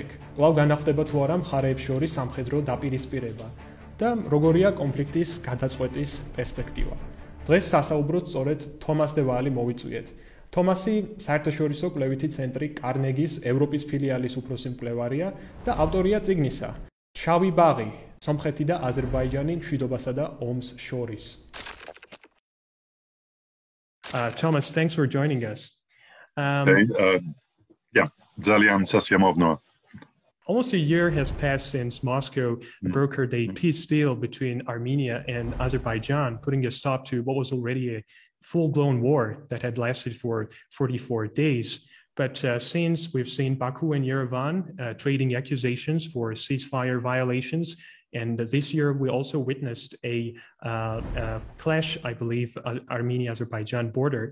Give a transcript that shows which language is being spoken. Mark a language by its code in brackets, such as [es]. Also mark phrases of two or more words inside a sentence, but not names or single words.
[ka] კვლავ განახლდება თუ არა მხარეებს შორის სამხედრო დაპირისპირება და როგორია კონფლიქტის გადაწყვეტის პერსპექტივა? დღეს სასაუბროთ სწორედ თომას და ვაალი მოვიწვიეთ. თომასი საერთაშორისო კვლევითი ცენტრი კარნეგის ევროპის ფილიალის უფროსი მკვლევარია და ავტორია წიგნისა შავი ბაღი, სომხეთი და აზერბაიჯანი მშვიდობასა და ომს შორის. [en] Thomas, thanks for joining us. [ka] Ძალიან სასიამოვნოა. [en] Almost a year has passed since Moscow brokered a peace deal between Armenia and Azerbaijan, putting a stop to what was already a full-blown war that had lasted for 44 days. But since we've seen Baku and Yerevan trading accusations for ceasefire violations, and this year we also witnessed a clash, I believe, Armenia-Azerbaijan border.